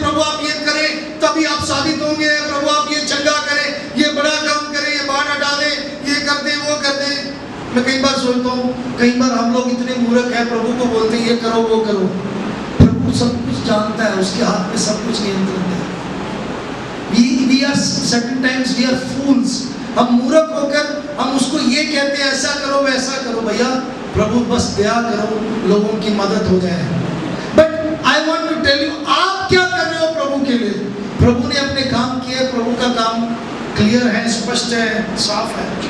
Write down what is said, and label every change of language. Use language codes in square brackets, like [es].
[hi] प्रभु आप ये करें तभी आप साबित होंगे, प्रभु आप ये चंगा करें, ये बड़ा काम करें, ये बाढ़ हटा दें, ये कर दें, वो कर दें। मैं कई बार सोचता हूँ, कई बार हम लोग इतने मूर्ख हैं, प्रभु को बोलते हैं ये करो वो करो। प्रभु सब कुछ जानता है, उसके हाथ में सब कुछ नियंत्रण है। [en] we are certain times we are fools. [hi] हम मूर्ख होकर हम उसको ये कहते हैं ऐसा करो वैसा करो। भैया प्रभु बस दया करो, लोगों की मदद हो जाए। [en] but I want to tell you, [hi] आप क्या कर रहे हो प्रभु के लिए? प्रभु ने अपने काम किए, प्रभु का काम क्लियर है, स्पष्ट है, साफ है।